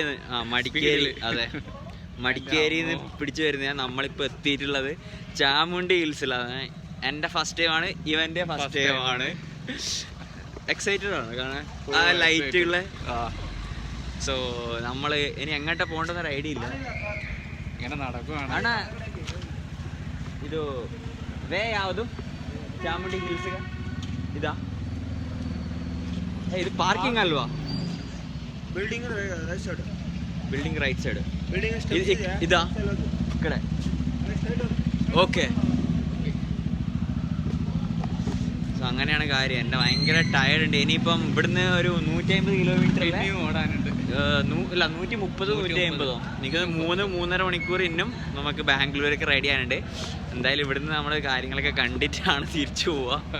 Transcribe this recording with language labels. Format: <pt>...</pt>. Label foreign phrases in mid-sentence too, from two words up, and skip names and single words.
<ml>മടിക്കേരി, അതെ, മടിക്കേരിന്ന് പിടിച്ചു വരുന്ന. നമ്മളിപ്പോൾ എത്തിയിട്ടുള്ളത് ചാമുണ്ടി ഹിൽസിലാണ്. എൻ്റെ</ml> <en>first time,</en> <ml>ഇവൻ്റെ</ml> <en>first time.</en> <ml>എക്സൈറ്റഡ് ആണ് കാണാൻ ആ ലൈറ്റുള്ള. സോ നമ്മൾ ഇനി എങ്ങോട്ടാ പോകേണ്ടെന്നൊരു ഐഡിയ ഇല്ല. ഇങ്ങനെ നടക്കുകയാണ്.</ml> <kn>ಅಣ್ಣ ಇದು ವೇ ಯಾವುದು ಚಾಮುಂಡಿ ಹಿಲ್ಸ್ಗೆ ಇದಾ ಇದು ಪಾರ್ಕಿಂಗ್ ಅಲ್ವಾ</kn> <en>building right side building right side ಬಿಲ್ಡಿಂಗ್</en> <kn>ಇದಾ ಈ ಕಡೆ ಓಕೆ</kn> <ml>സോ അങ്ങനെയാണ് കാര്യം. എൻ്റെ ഭയങ്കര ടയർഡ് ഉണ്ട്. ഇനിയിപ്പം ഇവിടുന്ന് ഒരു 150 കിലോമീറ്റർ ഓടാനുണ്ട്. അല്ല 130 150 എനിക്ക് 3-3.5 മണിക്കൂർ ഇന്നും നമുക്ക് ബാംഗ്ലൂരൊക്കെ റെഡി ആനുണ്ട്. എന്തായാലും ഇവിടുന്ന് നമ്മൾ കാര്യങ്ങളൊക്കെ കണ്ടിട്ടാണ് തിരിച്ചു പോവുക.</ml>